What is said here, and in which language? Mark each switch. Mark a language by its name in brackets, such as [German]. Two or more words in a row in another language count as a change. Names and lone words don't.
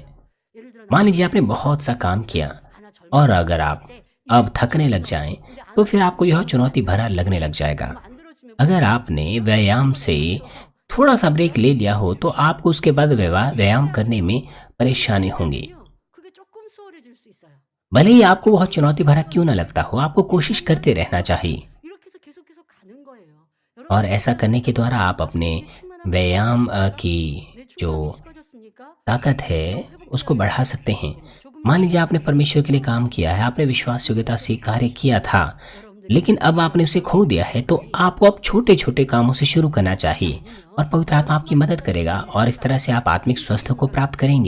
[Hindi] मान लीजिए आपने बहुत सा काम किया और अगर आप अब थकने लग जाएं, तो फिर आपको यह चुनौती भरा लगने लग जाएगा। अगर आपने व्यायाम से थोड़ा सा ब्रेक ले लिया हो तो आपको उसके बाद व्यायाम करने में परेशानी होगी। [Korean] 그게 조금 수월해질 수 있어요. [Hindi] भले ही आपको वह चुनौती भरा क्यों ना लगता हो, आपको कोशिश करते रहना चाहिए। [Korean] 이렇게 해서 계속 가는 거예요. [Hindi] और ऐसा करने के द्वारा आप अपने व्यायाम की जो ताकत है उसको बढ़ा सकते हैं। मान लीजिए आपने परमेश्वर के लिए काम किया है, आपने विश्वास योग्यता से कार्य किया था, लेकिन अब आपने उसे खो दिया है, तो आपको अब छोटे छोटे कामों से शुरू करना चाहिए और पवित्र आत्मा आपकी मदद करेगा और इस तरह से आप आत्मिक स्वास्थ्य को प्राप्त करेंगे।